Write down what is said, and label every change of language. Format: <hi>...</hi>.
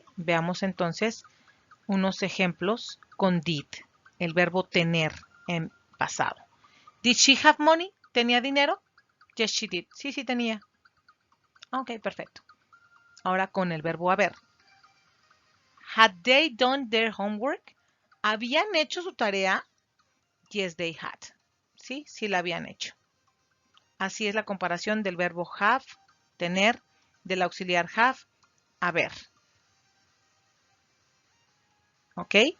<es>Veamos entonces unos ejemplos con did, el verbo tener en pasado.</es> <en>Did she have money?</en> <es>¿Tenía dinero?</es> <en>Yes, she did.</en> <es>Sí, sí tenía. Ok, perfecto. Ahora con el verbo haber.</es> <en>Had they done their homework?</en> <es>¿Habían hecho su tarea?</es> <en>Yes, they had.</en> <es>Sí, sí la habían hecho. Así es la comparación del verbo have, tener, del auxiliar have, haber. ¿Ok?</es>